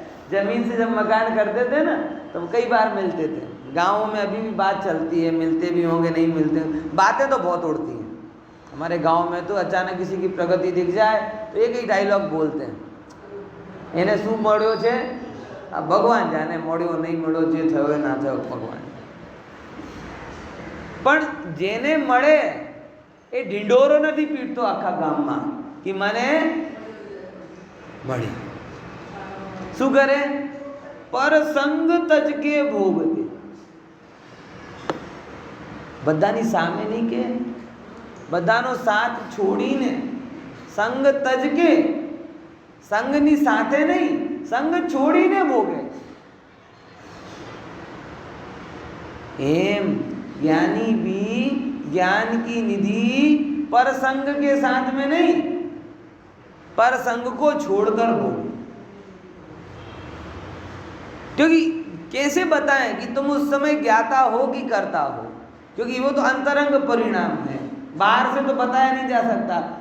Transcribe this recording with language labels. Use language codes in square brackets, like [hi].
[hi] जमीन से जब मकान करते थे ना तो कई बार मिलते थे। गाँवों में अभी भी बात चलती है, मिलते भी होंगे, नहीं मिलते, बातें तो बहुत उड़ती हैं। हमारे गांव में तो अचानक किसी की प्रगति दिख जाए तो एक ही डायलॉग बोलते हैं, [gu] એને શું મળ્યો છે? આ ભગવાન જાણે, મળ્યો નહીં મળ્યો, જે થયો એ ના થયો ભગવાન। પણ જેને મળે એ ઢીંઢોરો નથી પીટતો આખા ગામમાં કે મને મળી। શું કરે? પર સંગ તજકે ભોગતે, બધાની સામે નહીં કે, બધાનો સાથ છોડીને સંગ તજકે, સંગની સાથે નહીં, સંગ છોડીને ભોગે। [hi] एम ज्ञानी भी ज्ञान की निधि पर संग के साथ में नहीं, पर संग को छोड़कर भोगे। क्योंकि कैसे बताएं कि तुम उस समय ज्ञाता हो कि करता हो, क्योंकि वो तो अंतरंग परिणाम है, बाहर से तो बताया नहीं जा सकता।